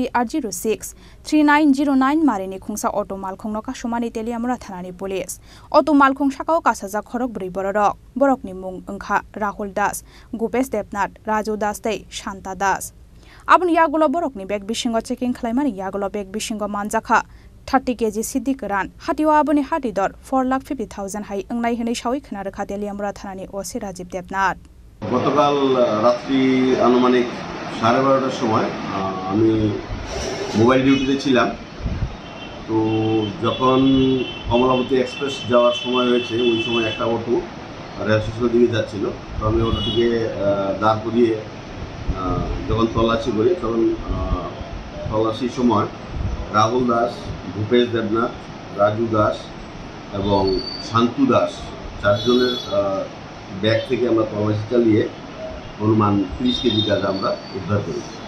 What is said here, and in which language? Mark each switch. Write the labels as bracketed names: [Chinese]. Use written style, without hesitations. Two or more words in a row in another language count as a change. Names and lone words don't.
[Turkic languages] TR063909 marini khungsa auto malkhungno ka sumani Teliamura thanani police auto malkhung sakao kasaja khorok bri borok borokni mung angkha Rahul Das Gupesh Debnath Raju Das tei Shanta Das abun yagulo borokni bag bisingo checking khlaimani yagulo bag bisingo manjakha 30 kg sidi karan hatiwa aboni hatidor 4,50,000 hai angnai hinai shawi khna rakha Teliamura thanani ওসি রাজীব দেবনাথ [Bangla] গতকাল রাত্রি আনুমানিক 12:30টার সময় আমি [English] mobile duty [Bangla] ছিলাম তো যখন কমলাবতী এক্সপ্রেস যাওয়ার সময় হয়েছে ওই সময় একটা অটো রেল স্টেশনের দিকে যাচ্ছিল তো আমি অটোটিকে দাঁড় করিয়ে যখন তল্লাশি করি তখন তল্লাশির সময় রাহুল দাস ভূপেশ দেবনাথ রাজু দাস এবং শান্তু দাস চারজনের ব্যাগ থেকে আমরা তল্লাশি চালিয়ে অনুমান 30 কেজি গাঁজা আমরা উদ্ধার করি